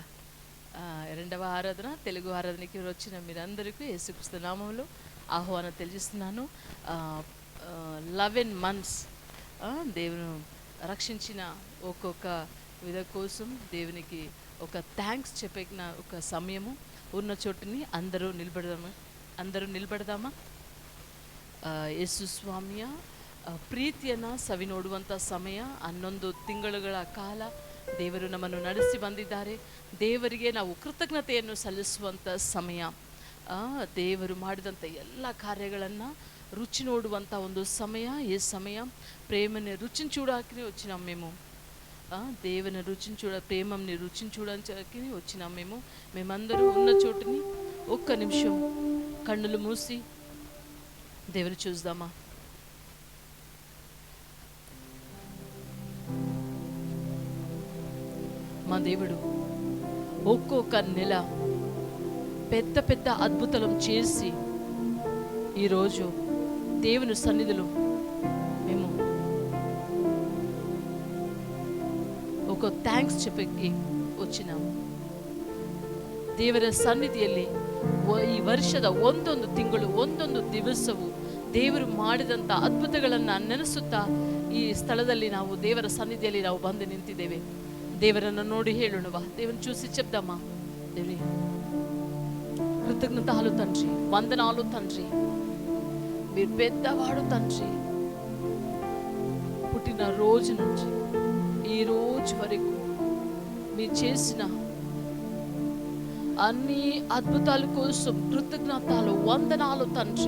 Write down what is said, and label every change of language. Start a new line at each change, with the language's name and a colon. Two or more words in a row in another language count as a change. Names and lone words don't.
Telugu: రెండవ ఆరాధన, తెలుగు ఆరాధనకి వచ్చిన మీరందరికీ యేసుక్రీస్తు నామములో ఆహ్వానం తెలియజేస్తున్నాను. 11 months దేవుని రక్షించిన ఒక్కొక్క విధ కోసం దేవునికి ఒక థ్యాంక్స్ చెప్పిన ఒక సమయము. ఉన్న చోటుని అందరూ నిలబడదామಾ?
Kannada: ಯೇಸು ಸ್ವಾಮಿಯ ಪ್ರೀತಿಯನ್ನು ಸವಿ ನೋಡುವಂಥ ಸಮಯ. 11 ತಿಂಗಳುಗಳ ಕಾಲ ದೇವರು ನಮ್ಮನ್ನು ನಡೆಸಿ ಬಂದಿದ್ದಾರೆ. ದೇವರಿಗೆ ನಾವು ಕೃತಜ್ಞತೆಯನ್ನು ಸಲ್ಲಿಸುವಂಥ ಸಮಯ. ದೇವರು ಮಾಡಿದಂಥ ಎಲ್ಲ కార్యಗಳನ್ನು రుచి ನೋಡುವಂಥ ಒಂದು సమయ.
Telugu: ఈ సమయం ప్రేమని రుచిని చూడడానికి వచ్చినాం మేము. దేవుని రుచిని ప్రేమని రుచిని చూడడానికి వచ్చినాం మేమందరూ ఉన్న చోటుని ఒక్క నిమిషం కన్నులు మూసి దేవుని చూద్దామా? మా దేవుడు ఒక్కొక్క నెల పెద్ద పెద్ద అద్భుతాలు చేసి ఈరోజు దేవుని సన్నిధిలో మేము ఒక ಥ್ಯಾಂಕ್ಸ್ చెప్పಕ್ಕೆ వచ్చినాము.
Kannada: ದೇವರ ಸನ್ನಿಧಿಯಲ್ಲಿ ಈ ವರ್ಷದ ಒಂದೊಂದು ತಿಂಗಳು ಒಂದೊಂದು ದಿವಸವು ದೇವರು ಮಾಡಿದಂಥ ಅದ್ಭುತಗಳನ್ನು ನೆನೆಸುತ್ತಾ ಈ ಸ್ಥಳದಲ್ಲಿ ನಾವು ದೇವರ ಸನ್ನಿಧಿಯಲ್ಲಿ ನಾವು ಬಂದು ನಿಂತಿದ್ದೇವೆ. ದೇವರನ್ನು ನೋಡಿ ಹೇಳೋಣವಾ?
Telugu: దేవుని చూసి చెప్దామా? దేవి కృతజ్ఞతలు తండ్రి, వందనాలు తండ్రి, మీరు పెద్దవాడు తండ్రి. పుట్టిన రోజు నుంచి ఈ రోజు వరకు మీరు చేసిన అన్ని అద్భుతాల కోసం కృతజ్ఞతలు, వందనాలు తండ్రి.